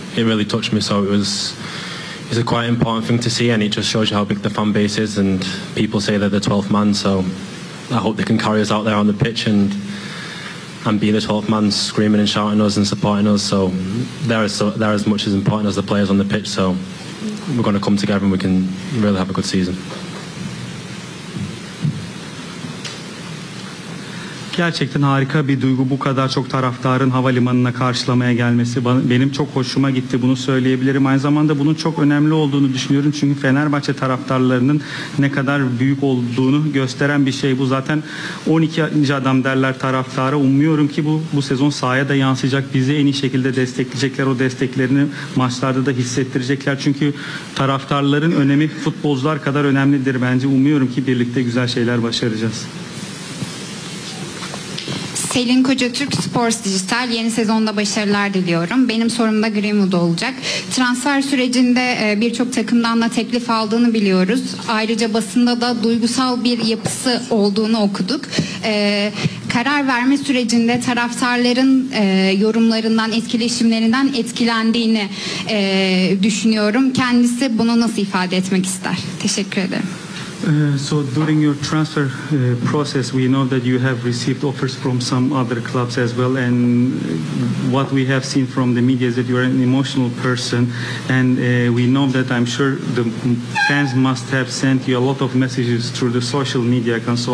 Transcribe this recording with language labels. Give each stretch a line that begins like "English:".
English: It really touched me. So it was... It's a quite important thing to see, and it just shows you how big the fan base is, and people say they're the 12th man, so I hope they can carry us out there on the pitch and be the 12th man screaming and shouting us and supporting us. So they're as much as important as the players on the pitch, so we're going to come together and we can really have a good season.
Turkish: Gerçekten harika bir duygu bu kadar çok taraftarın havalimanına karşılamaya gelmesi. Benim çok hoşuma gitti, bunu söyleyebilirim. Aynı zamanda bunun çok önemli olduğunu düşünüyorum. Çünkü Fenerbahçe taraftarlarının ne kadar büyük olduğunu gösteren bir şey bu. Zaten 12. adam derler taraftara. Umuyorum ki bu sezon sahaya da yansıyacak. Bizi en iyi şekilde destekleyecekler. O desteklerini maçlarda da hissettirecekler. Çünkü taraftarların önemi futbolcular kadar önemlidir bence. Umuyorum ki birlikte güzel şeyler başaracağız. Selin Koca, Türk Sports Dijital, yeni sezonda başarılar diliyorum. Benim sorum da Greenwood olacak. Transfer sürecinde birçok takımdan da teklif aldığını biliyoruz. Ayrıca basında da duygusal bir yapısı olduğunu okuduk. Karar verme sürecinde taraftarların yorumlarından, etkileşimlerinden etkilendiğini düşünüyorum. Kendisi bunu nasıl ifade etmek ister? Teşekkür ederim.
English: So during your transfer process, we know that you have received offers from some other clubs as well, and what we have seen from the media is that you're an emotional person, and we know that, I'm sure the fans must have sent you a lot of messages through the social media accounts.